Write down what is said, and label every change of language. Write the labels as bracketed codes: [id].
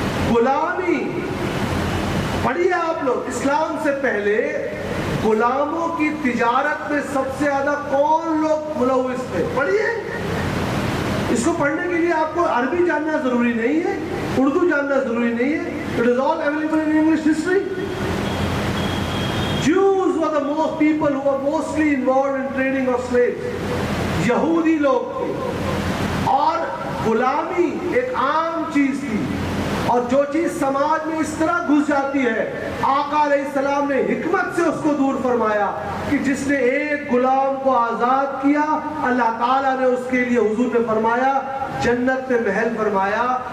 [ur] غلامی پڑھیے آپ لوگ, اسلام سے پہلے غلاموں کی تجارت میں سب سے زیادہ کون لوگ ملوث تھے؟ پڑھیے. اس کو پڑھنے کے لیے آپ کو عربی جاننا ضروری نہیں ہے, اردو جاننا ضروری نہیں ہے. [en] It is all available in English history. Jews were the most people who were mostly involved in trading of slaves. [ur] یہودی لوگ تھے, اور غلامی ایک عام چیز تھی, اور جو چیز سماج میں اس طرح گھس جاتی ہے, آقا علیہ السلام نے حکمت سے اس کو دور فرمایا کہ جس نے ایک غلام کو آزاد کیا, اللہ تعالیٰ نے اس کے لیے حضور نے فرمایا جنت میں محل فرمایا.